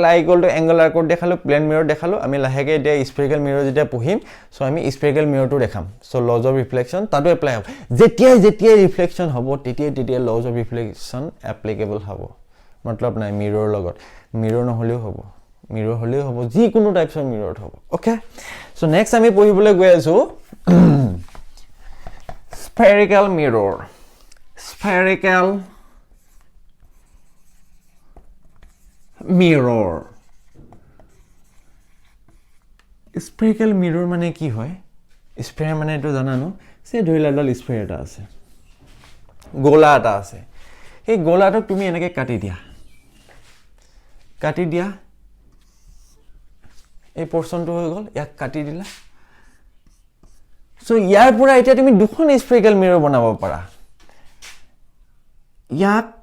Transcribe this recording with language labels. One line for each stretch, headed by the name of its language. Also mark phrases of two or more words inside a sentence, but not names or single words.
English: i equal to angle
Assamese: আৰ কোড দেখালো
English: plane mirror
Assamese: দেখালো আমি লাহেকে এতিয়া
English: spherical mirror
Assamese: যেতিয়া পঢ়িম সো আমি স্পেৰিকেল মিৰৰটো দেখাম সো
English: law of reflection
Assamese: তাতো এপ্লাই হ'ব যেতিয়া ৰিফ্লেকশন হ'ব তেতিয়া
English: law of reflection
Assamese: এপ্লিকেবল হ'ব মতলব নাই মিৰৰ লগত মিৰৰ নহলেও হ'ব মিৰৰ হলেও হ'ব যিকোনো টাইপছৰ মিৰত হ'ব
English: okay so next
Assamese: আমি পঢ়িবলৈ গৈ আছো
English: spherical mirror spherical mirror spherical mirror
Assamese: মানে কি হয় স্ফেয়াৰ মানে এটো জানানো সে ধৰিলাডাল স্ফেয়াৰ এটা আছে গোলা এটা আছে এই গোলাটো তুমি এনেকৈ কাটি দিয়া এই পোরশনটো হৈ গল ইয়াক কাটি দিলা সো ইয়াৰ পৰা এতিয়া তুমি দুখন
English: spherical mirror
Assamese: বনাব পাৰা ইয়াক